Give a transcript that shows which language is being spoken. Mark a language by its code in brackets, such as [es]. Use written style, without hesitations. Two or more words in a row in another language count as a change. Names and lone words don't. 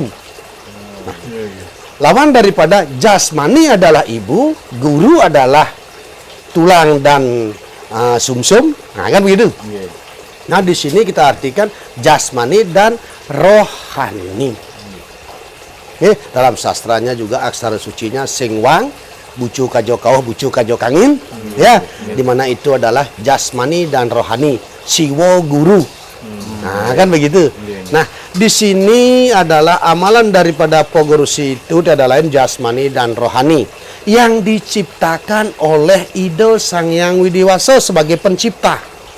[id] Nah, lawan daripada jasmani adalah ibu, guru adalah tulang dan sumsum. Nah, kan begitu. Nah, di sini kita artikan jasmani dan rohani. Dalam sastranya juga aksara sucinya Singwang, [ban] Bucu Kajo Kauh, Bucu Kajo Kangin, [id] ya, di mana itu adalah jasmani dan rohani, siwo guru. Nah, kan begitu. Nah, di sini adalah amalan daripada Pogorusi itu tidak lain jasmani dan rohani yang diciptakan oleh Ida Sang Hyang Widi Waso sebagai pencipta.